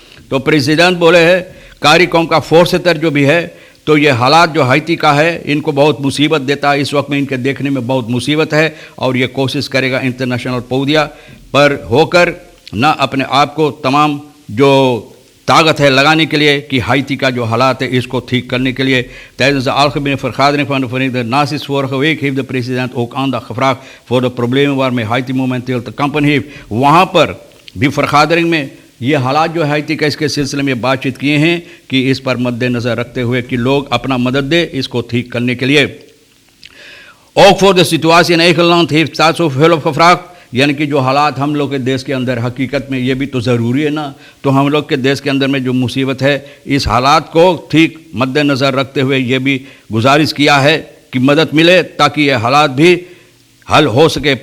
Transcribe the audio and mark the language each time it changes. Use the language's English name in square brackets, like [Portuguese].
[Hindi] तो प्रेसिडेंट बोले हैं कार्यक्रम का फोर्सेतर जो भी है, तो ये हालात जो हाइती का है इनको बहुत मुसीबत देता है, इस वक्त में इनके देखने में बहुत मुसीबत है, और ये कोशिश करेगा इंटरनेशनल पौदिया पर होकर ना अपने आप को तमाम जो ताकत है लगाने के लिए कि हाइती का जो हालात है इसको ठीक करने के लिए। [Dutch] tijdens de algemene vergadering van de Verenigde Naties vorige week heeft de president ook aandacht gevraagd voor de problemen waarmee Haiti momenteel te kampen heeft। [Hindi] वहाँ पर भी vergadering में ये हालात जो हाइती का इसके सिलसिले में बातचीत किए हैं कि इस पर मद्देनज़र रखते हुए कि लोग अपना मदद दें इसको ठीक करने के लिए। [Dutch] Ook voor de situatie in eigen land heeft staatshulp gevraagd, [Hindi] यानी कि जो हालात हम लोग के देश के अंदर हकीकत में ये भी तो ज़रूरी है ना, तो हम लोग के देश के अंदर में जो मुसीबत है इस हालात को ठीक मद्देनज़र रखते हुए ये भी गुजारिश किया है कि मदद मिले ताकि ये हालात भी हल हो सके।